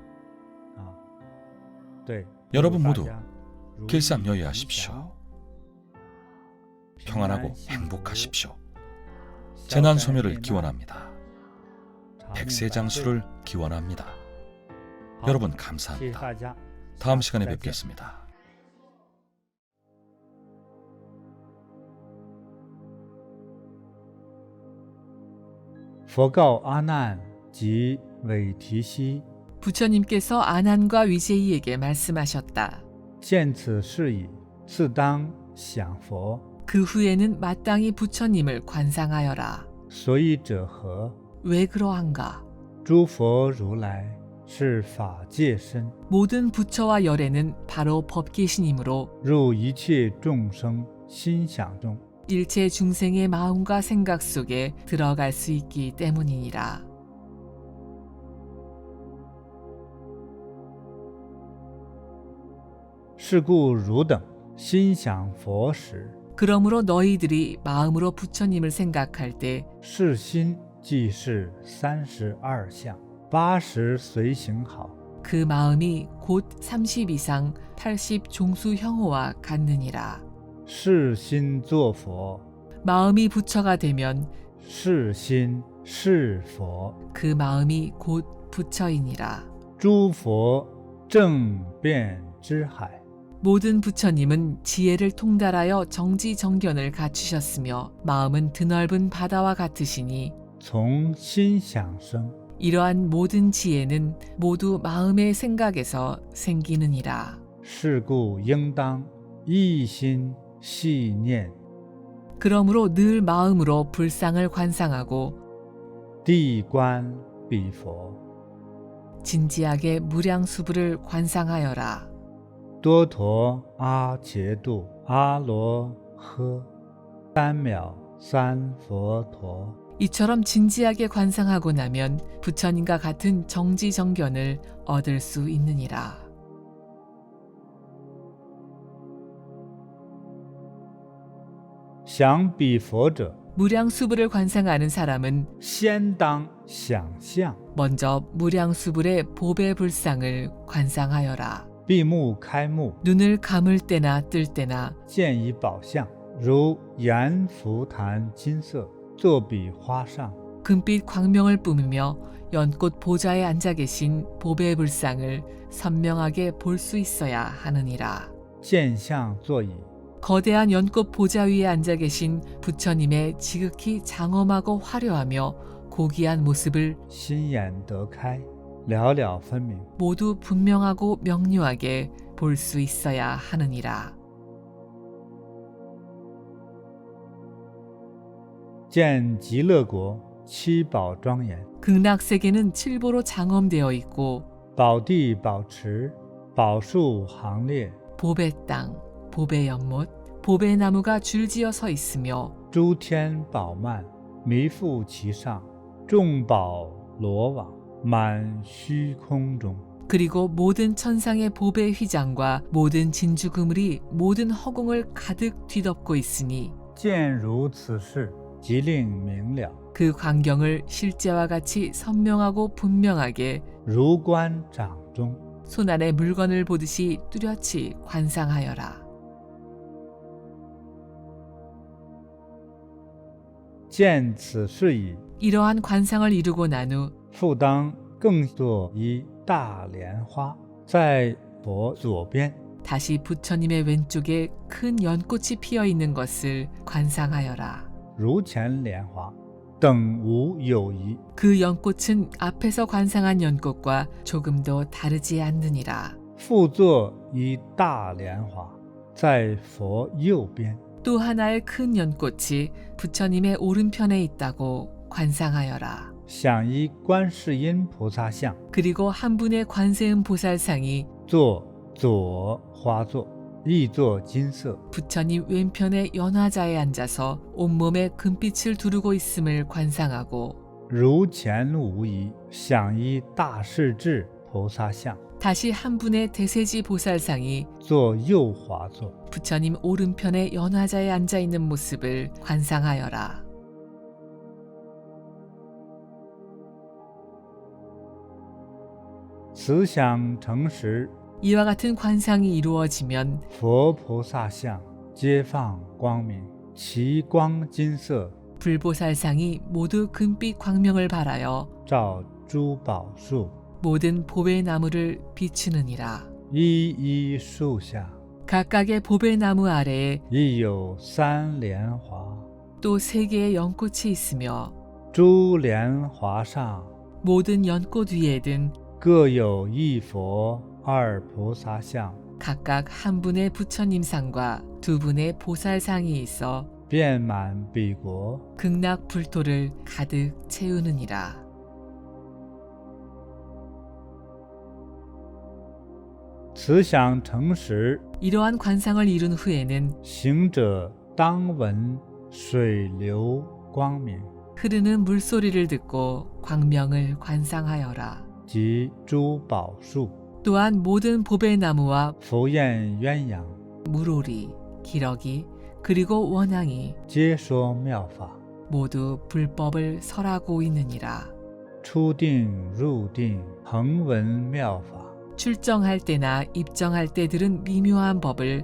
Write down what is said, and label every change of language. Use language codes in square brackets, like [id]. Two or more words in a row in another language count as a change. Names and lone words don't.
[ko] 여러분 모두 길삼여의하십시오. 평안하고 행복하십시오. 재난 소멸을 기원합니다. 백세장수를 기원합니다. 여러분 감사합니다. 다음 시간에 뵙겠습니다. [zh] 佛告阿难及韦提希 [ko] 부처님께서 아난과 위제이에게 말씀하셨다. [zh] 见此事矣，自当想佛。 [ko] 그 후에는 마땅히 부처님을 관상하여라. [zh] 所以者何？ [ko] 왜 그러한가? [zh] 诸佛如来是法界身， [ko] 모든 부처와 열애는 바로 법계신이므로 [zh] 入一切众生心想中。 [ko] 일체 중생의 마음과 생각 속에 들어갈 수 있기 때문이니라. [zh] 是故汝等心想佛时， [ko] 그러므로 너희들이 마음으로 부처님을 생각할 때 [zh] 是心即是32相，80随行好。 [ko] 그 마음이 곧 30 이상 80 종수 형호와 같느니라. [zh] 是心作佛， [ko] 마음이 부처가 되면 [zh] 是心是佛。 [ko] 그 마음이 곧 부처이니라. [zh] 诸佛正遍之海， [ko] 모든 부처님은 지혜를 통달하여 정지정견을 갖추셨으며 마음은 드넓은 바다와 같으시니 [zh] 从心想生。 [ko] 이러한 모든 지혜는 모두 마음의 생각에서 생기느니라. [zh] 是故应当一心系念 [ko] 그러므로 늘 마음으로 불상을 관상하고 [zh] 地观彼佛， [ko] 진지하게 무량수부를 관상하여라. [zh] 多陀阿伽度阿罗诃，三藐三佛陀。 [ko] 이처럼 진지하게 관상하고 나면 부처님과 같은 정지정견을 얻을 수 있느니라. [zh] 想彼佛者， [ko] 무량수부를 관상하는 사람은 [zh] 先当想象， [ko] 먼저 무량수불의 보배 불상을 관상하여라. [zh] 闭目开目， [ko] 눈을 감을 때나 뜰 때나 [zh] 见一宝相，如阎浮檀金色，坐彼花上。 [ko] 금빛 광명을 뿜으며 연꽃 보좌에 앉아 계신 보배 불상을 선명하게 볼 수 있어야 하느니라. [zh] 见相坐倚， [ko] 거대한 연꽃 보좌 위에 앉아 계신 부처님의 지극히 장엄하고 화려하며 고귀한 모습을 [zh] 心眼得开，了了分明。 [ko] 모두 분명하고 명료하게 볼 수 있어야 하느니라. [zh] 见极乐国七宝庄严， [ko] 극락세계는 칠보로 장엄되어 있고 [zh] 宝地宝池，宝树行列， [ko] 보배 땅, 보배 연못, 보배 나무가 줄지어 서 있으며 [zh] 诸天宝幔弥覆其上，众宝罗网满虚空中。 [ko] 그리고 모든 천상의 보배 휘장과 모든 진주 그물이 모든 허공을 가득 뒤덮고 있으니 [zh] 见如此事，即令明了， [ko] 그 광경을 실제와 같이 선명하고 분명하게 [zh] 如观掌中。 [ko] 손안에 물건을 보듯이 뚜렷이 관상하여라. [zh] 见此事矣， [ko] 이러한 관상을 이루고 난 후 [zh] 复当更作一大莲花，在佛左边， [ko] 다시 부처님의 왼쪽에 큰 연꽃이 피어 있는 것을 관상하여라. [zh] 如前莲花，等无有异。 [ko] 그 연꽃은 앞에서 관상한 연꽃과 조금도 다르지 않느니라. [zh] 复作一大莲花，在佛右边， [ko] 또 하나의 큰 연꽃이 부처님의 오른편에 있다고 관상하여라. [zh] 想依观世音菩萨像， [ko] 그리고 한 분의 관세음 보살상이 [zh] 坐左花座，亦作金色。 [ko] 부처님 왼편에 연화자에 앉아서 온몸에 금빛을 두르고 있음을 관상하고 [zh] 如前无疑，想依大势至菩萨像， [ko] 다시 한 분의 대세지 보살상이 [zh] 坐右华座。 [ko] 부처님 오른편에 연화자에 앉아 있는 모습을 관상하여라. [zh] 此想成时， [ko] 이와 같은 관상이 이루어지면 [zh] 佛菩萨像皆放光明，其光金色， [ko] 불보살상이 모두 금빛 광명을 발하여 [zh] 照诸宝树， [ko] 모든 보배나무를 비추느니라. [zh] 一一树下 [ko] 각각의 보배나무 아래에 [zh] 亦有三莲华， [ko] 또 세 개의 연꽃이 있으며 [zh] 诸莲华上 [ko] 모든 연꽃 위에든 [zh] 各有一佛二菩萨像， [ko] 각각 한 분의 부처님상과 두 분의 보살상이 있어 [zh] 遍满彼国。 [ko] 극락불토를 가득 채우느니라. [zh] 此想成时， [ko] 이러한 관상을 이룬 후에는 [zh] 行者当闻水流光明， [ko] 흐르는 물소리를 듣고 광명을 관상하여라. [zh] 及诸宝树， [ko] 또한 모든 보배나무와 [zh] 浮焰鸳鸯， [ko] 물오리, 기러기, 그리고 원앙이 [zh] 皆说妙法。 [ko] 모두 불법을 설하고 있느니라. [zh] 出定入定，恒闻妙法。 [ko] 출정할 때나 입정할 때 들은 미묘한 법을